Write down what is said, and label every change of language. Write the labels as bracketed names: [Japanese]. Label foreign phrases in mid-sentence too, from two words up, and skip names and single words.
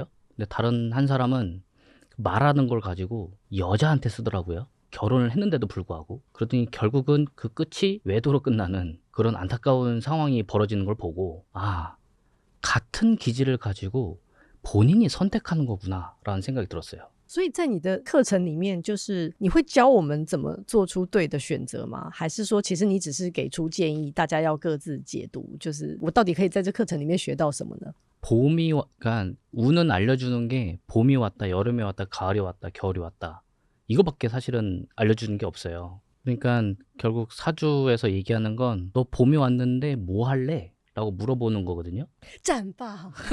[Korean] 근데 다른 한 사람은 말하는 걸 가지고 여자한테 쓰더라고요. 결혼을 했는데도 불구하고. 그러더니 결국은 그 끝이 외도로 끝나는 그런 안타까운 상황이 벌어지는 걸 보고, 아, 같은 기질을 가지고 본인이 선택하는 거구나 라는 생각이 들었어요. [Chinese] 所以在你的课程里面，就是你会教我们怎么做出对的选择吗？还是说其实你只是给出建议，大家要各自解读，就是我到底可以在这课程里面学到什么呢？ [Korean] 그러니까 운은 알려주는 게 봄이 왔다, 여름이 왔다, 가을이 왔다, 겨울이 왔다, 이거밖에 사실은 알려주는 게 없어요. 그러니까 결국 사주에서 얘기하는 건 너 봄이 왔는데 뭐 할래? 라고 물어보는 거거든요. [Chinese] 战吧